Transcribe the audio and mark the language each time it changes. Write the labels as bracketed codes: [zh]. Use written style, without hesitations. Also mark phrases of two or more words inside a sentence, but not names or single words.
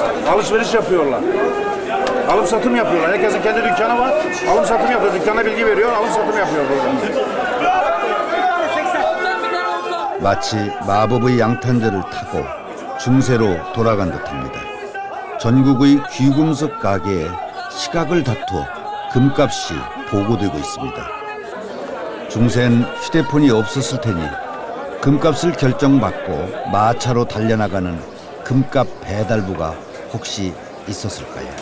[tr] Alışveriş yapıyorlar. Alım satım yapıyorlar. Herkesin kendi dükkanı var. Alım satım yapıyor. Dükkana bilgi veriyor. Alım satım yapıyor burada. [ko] 마치 마법의 양탄자를 타고 중세로 돌아간 듯합니다. 전국의 귀금속 가게에 시각을 다투어 금값이 보고되고 있습니다. 중세엔 휴대폰이 없었을 테니 금값을 결정받고 마차로 달려나가는 금값 배달부가 혹시 있었을까요?